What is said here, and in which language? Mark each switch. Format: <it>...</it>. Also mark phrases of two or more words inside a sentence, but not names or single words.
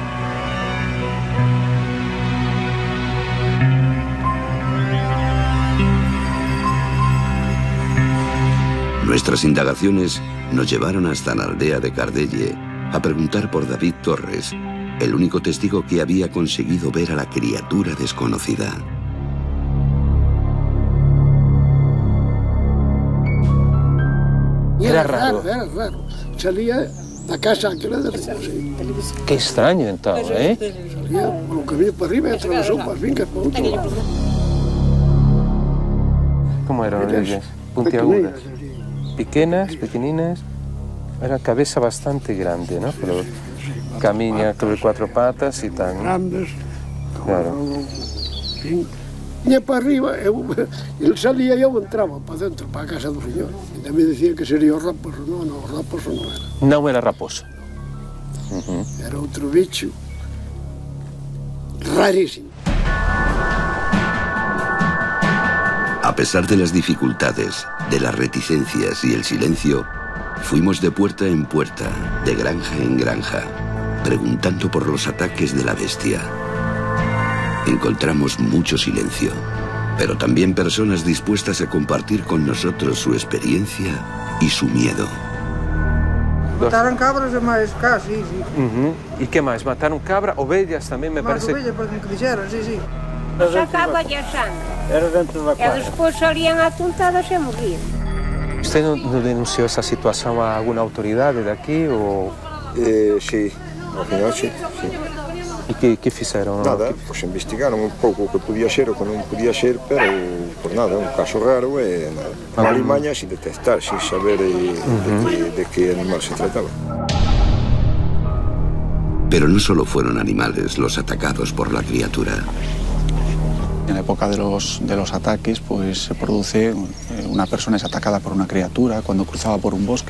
<es>Nuestras indagaciones nos llevaron hasta la aldea de Cardelle a preguntar por David Torres, el único testigo que había conseguido ver a la criatura desconocida. Era raro. Era raro.</es> <gl>Salía da casa aquela de Recursi. Que extraño,</gl> <pt>então,</pt> <gl>¿eh? Salía polo camiño para arriba e atravesou para as fincas para outro lado.</gl> <es>Como eran ellas? Puntiagudas.</es> <gl>Pequenas, pequeninas.</gl> <es>Era cabeza bastante grande, ¿no? Pero camiña sobre 4 patas y tan... Grandes. Claro.</es> <gl>Iña para arriba, ele salía e eu entraba para dentro, para a casa do señor. E tamén dicía que sería o raposo. Non, o raposo non era. Non era raposo. Era outro bicho rarísimo.</gl> <es>A pesar de las dificultades, de las reticencias y el silencio, fuimos de puerta en puerta, de granja en granja, preguntando por los ataques de la bestia. Encontramos mucho silencio, pero también personas dispuestas a compartir con nosotros su experiencia y su miedo.</es> <gl>Mataron cabras e máis casi, sí. E que máis? Mataron cabra, ovellas tamén, me parece... Máis ovellas, porque me dixeron, sí, sí.</gl> <pt>Sacava-lhe a sangue.</pt> <gl>Era dentro da Elas depois salían atontadas e morriam.</gl> <es>¿Usted no denunció esa situación a alguna autoridad de aquí o...?</es> <gl>Sí, ao final sí. E que fizeram? Nada, pois investigaron un pouco o que podía ser o que non podía ser, pero por nada, un caso raro e nada.</gl> <es>Alimaña sin detectar, sin saber de que animal se trataba. Pero no solo fueron animales los atacados por la criatura. En la época de los ataques, pues se produce, una persona es atacada por una criatura cuando cruzaba por un bosque.</es>